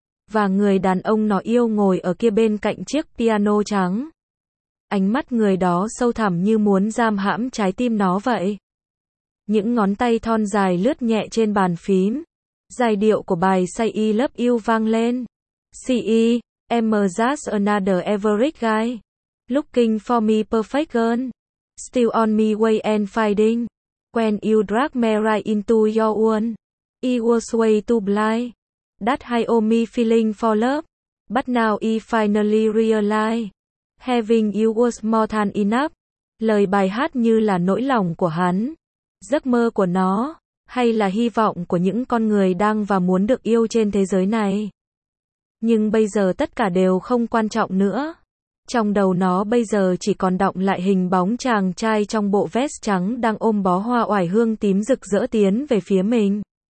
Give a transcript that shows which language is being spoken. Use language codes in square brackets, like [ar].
[vi] Và người đàn ông nó yêu ngồi ở kia bên cạnh chiếc piano trắng. Ánh mắt người đó sâu thẳm như muốn giam hãm trái tim nó vậy. Những ngón tay thon dài lướt nhẹ trên bàn phím. Giai điệu của bài Say I Love You vang lên. [en] See, I'm just another average guy. Looking for me perfect girl. Still on me way and finding. When you drag me right into your world. I was way too blind. That I owe me feeling for love. But now I finally realize. Having you was more than enough. [vi] Lời bài hát như là nỗi lòng của hắn. Giấc mơ của nó. Hay là hy vọng của những con người đang và muốn được yêu trên thế giới này. Nhưng bây giờ tất cả đều không quan trọng nữa. Trong đầu nó bây giờ chỉ còn đọng lại hình bóng chàng trai trong bộ vest trắng đang ôm bó hoa oải hương tím rực rỡ tiến về phía mình.